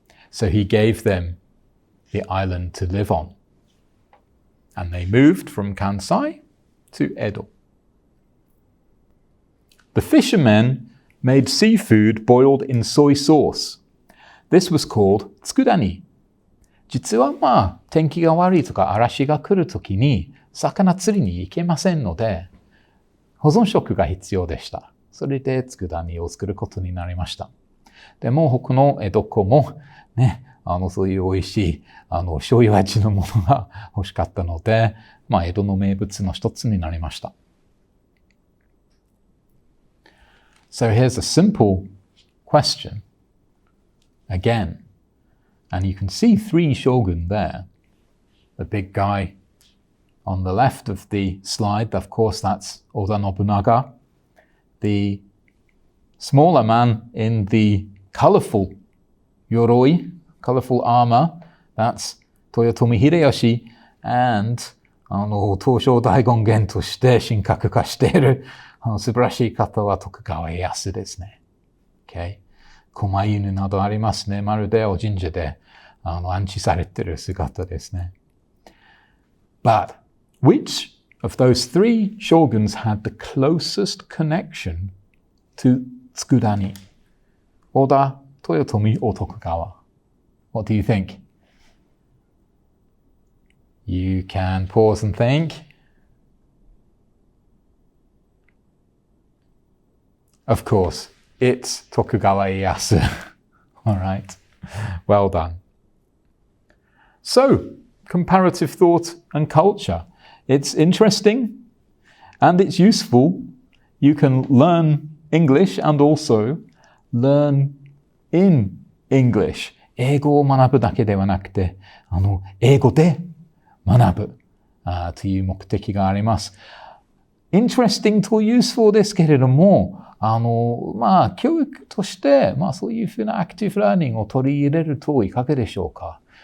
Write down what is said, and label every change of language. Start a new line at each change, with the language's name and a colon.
English: So he gave them the island to live on. And they moved from Kansai to Edo. The fishermen made seafood boiled in soy sauce. This was called tsukudani.
Japanese: 実は天気が悪いとか嵐が来るときに魚釣りに行けませんので、保存食が必要でした。それで佃煮を作ることになりました。でも他のどこもね、そういう美味しい醤油味のものが欲しかったので、江戸の名物の一つになりました。
English: So here's a simple question again, and you can see 3 shogun there. The big guy on the left of the slide, of course, that's Oda Nobunaga. The smaller man in the colorful yoroi, colorful armor, that's Toyotomi Hideyoshi.
Japanese: And 東照大権現として神格化している素晴らしい方は徳川家康ですね。 Okay? 狛犬などありますね。まるでお神社で安置されている姿ですね。
English: But which of those 3 shoguns had the closest connection to tsukudani? Oda, Toyotomi, or Tokugawa? What do you think? You can pause and think. Of course, it's Tokugawa Ieyasu. All right. Well done. So, comparative thought and culture. It's interesting and it's useful. You can learn English and also learn in English.
Japanese: 英語を学ぶだけではなくて、英語で学ぶという目的があります。 Interesting と useful ですけれども、教育として、そういうふうなアクティブラーニングを取り入れるといかがでしょうか。